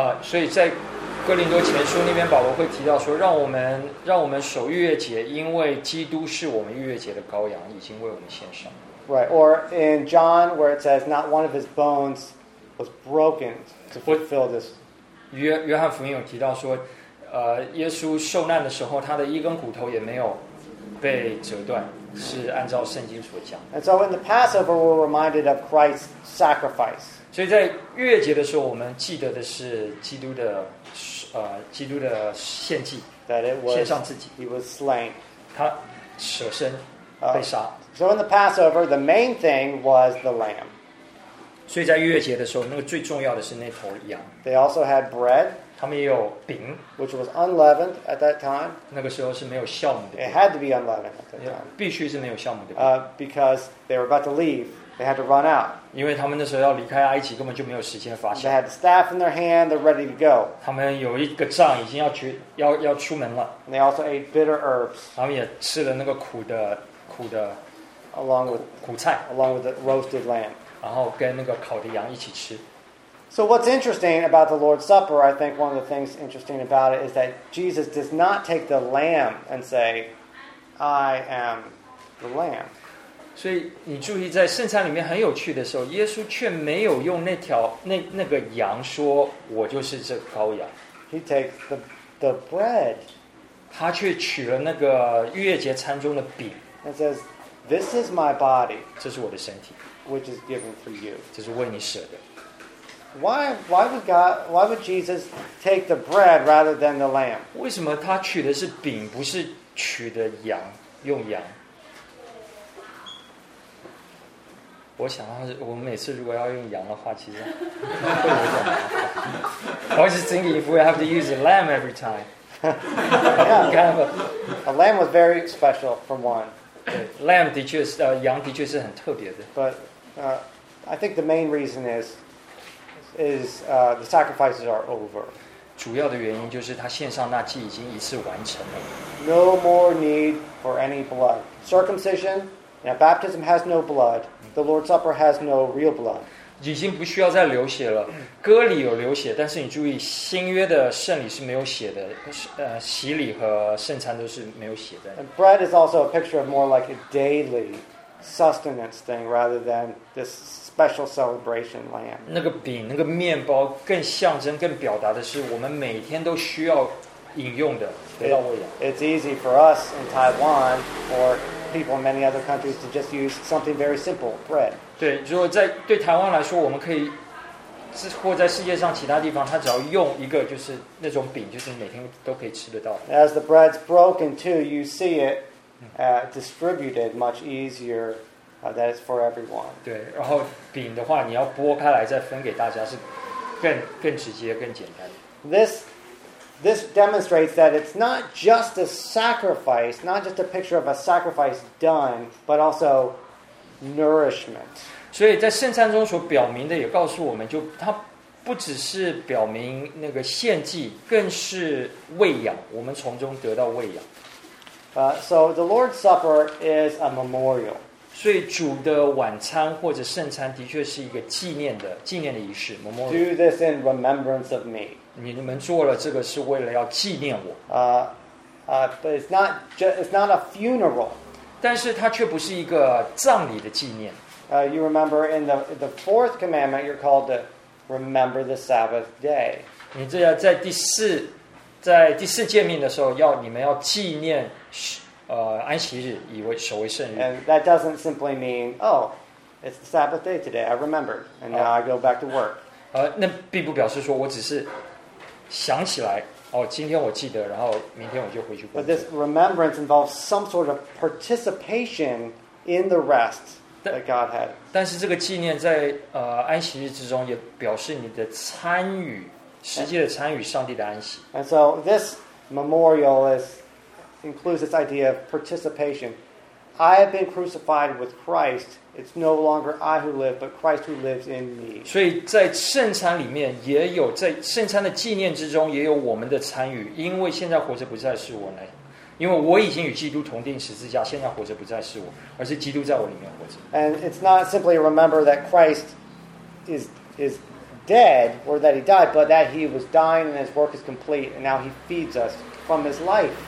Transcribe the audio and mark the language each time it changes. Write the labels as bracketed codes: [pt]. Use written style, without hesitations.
[zh] 所以在哥林多前书那边，保罗会提到说，让我们守逾越节，因为基督是我们逾越节的羔羊，已经为我们献上。 [en] Right, or in John, where it says, "Not one of his bones was broken to fulfill this." [zh] 约翰福音有提到说，耶稣受难的时候，他的一根骨头也没有。被折断是按照圣经所讲。 [en] And so in the Passover, we're reminded of Christ's sacrifice. [zh] 所以在逾越节的时候，我们记得的是基督的献祭。 [en] That it was [zh] 献上自己。 [en] He was slain. [zh] 他舍身被杀。 [en] So in the Passover, the main thing was the lamb. [zh] 所以在逾越节的时候，那个最重要的是那头羊。 [en] They also had bread. [zh] 他们也有饼 [en] ，which was unleavened at that time. [zh] 那个时候是没有酵母的。 [en] It had to be unleavened at that time. [zh] 必须是没有酵母的。 [en] Because they were about to leave, they had to run out. [zh] 因为他们那时候要离开埃及，根本就没有时间发酵。 [en] They had the staff in their hand, they're ready to go. [zh] 他们有一个杖，已经要出门了。 [en] And they also ate bitter herbs. [zh] 他们也吃了那个苦的 [en] along with [zh] 苦菜 [en] along with the roasted lamb. [zh] 然后跟那个烤的羊一起吃。 [en] So what's interesting about the Lord's Supper, I think one of the things interesting about it is that Jesus does not take the lamb and say, "I am the lamb." [zh] 所以你注意在圣餐里面很有趣的时候，耶稣却没有用那个羊说，我就是这羔羊。 [en] He takes the bread. [zh] 他却取了那个逾越节餐中的饼。 [en] And says, "This is my body." [zh] 这是我的身体。 [en] Which is given for you. [zh] 这是为你舍的。 [en] Why would Jesus take the bread rather than the lamb? [zh] 为什么他取的是饼，不是取的羊，用羊？我想到是，我们每次如果要用羊的话，其实会有点麻烦。 [en] I was just thinking if we have to use a lamb every time. Yeah, kind of a lamb was very special for one. [zh] Lamb 的确是，羊的确是很特别的。 [en] But I think the main reason is the sacrifices are over. [zh] 主要的原因就是他献上那祭已经一次完成了。 [en] No more need for any blood. Circumcision, you know, baptism has no blood. The Lord's Supper has no real blood. [zh] 已经不需要再流血了。割礼有流血，但是你注意，新约的圣礼是没有血的。洗礼和圣餐都是没有血的。 [en] And bread is also a picture of more like a daily sustenance thing rather than this. Special celebration lamb. [zh] 那个饼，那个面包，更象征、更表达的是我们每天都需要饮用的，得到喂养。 [en] It's easy for us in Taiwan or people in many other countries to just use something very simple, bread. [zh] 对，如果在对台湾来说，我们可以是或在世界上其他地方，他只要用一个就是那种饼，就是每天都可以吃得到。 [en] As the bread's broken too, you see it、distributed much easier、that it's for everyone. [zh] 对，然后饼的话，你要剥开来再分给大家是更直接、更简单。 [en] This demonstrates that it's not just a sacrifice, not just a picture of a sacrifice done, but also nourishment. [zh] 所以在圣餐中所表明的也告诉我们就它不只是表明那个献祭更是喂养我们从中得到喂养。 [en] So the Lord's Supper is a memorial. [zh] 所以主的晚餐或者圣餐的确是一个纪念的仪式 memorial. [en] Do this in remembrance of me. [zh] 你们做了这个是为了要纪念我。 [en] But it's not a funeral. [zh] 但是它却不是一个葬礼的纪念。 [en] You remember in the fourth commandment, you're called to remember the Sabbath day. [zh] 你这要在第四诫命的时候要你们要纪念安息日以为守为圣日。 [en] And that doesn't simply mean, oh, it's the Sabbath day today. I remembered, and now I go back to work. [zh] 那并不表示说我只是。想起来、哦、今天我记得然后明天我就回去工作 [en] But this remembrance involves some sort of participation in the rest that God had [zh] 但是这个纪念在、安息日之中也表示你的参与实际的参与上帝的安息 [en] And so this memorial includes this idea of participation I have been crucified with Christ It's no longer I who live, but Christ who lives in me. [zh] 所以在圣餐里面也有在圣餐的纪念之中也有我们的参与，因为现在活着不再是我呢，因为我已经与基督同钉十字架，现在活着不再是我，而是基督在我里面活着。 [en] And it's not simply remember that Christ is dead or that he died, but that he was dying and his work is complete, and now he feeds us from his life.